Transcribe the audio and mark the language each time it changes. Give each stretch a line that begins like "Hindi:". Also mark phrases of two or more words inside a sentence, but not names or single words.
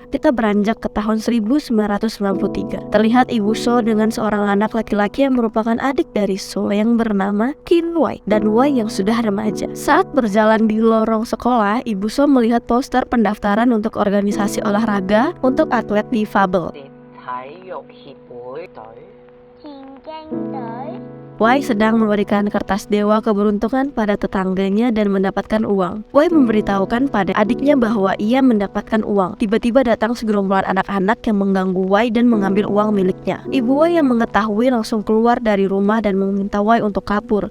Indonesian: Kita beranjak ke tahun 1993. Terlihat Ibu So dengan seorang anak laki-laki yang merupakan adik dari So yang bernama Qin Wei dan Wei yang sudah remaja. Saat berjalan di lorong sekolah, Ibu So melihat poster pendaftaran untuk organisasi olahraga untuk atlet difabel.
Cantonese: 體育協會隊。田徑隊
Indonesian: Wei sedang memberikan kertas dewa keberuntungan pada tetangganya dan mendapatkan uang. Wei memberitahukan pada adiknya bahwa ia mendapatkan uang. Tiba-tiba datang segerombolan anak-anak yang mengganggu Wei dan mengambil uang miliknya. Ibu Wei yang mengetahui langsung keluar dari rumah dan meminta Wei untuk kabur.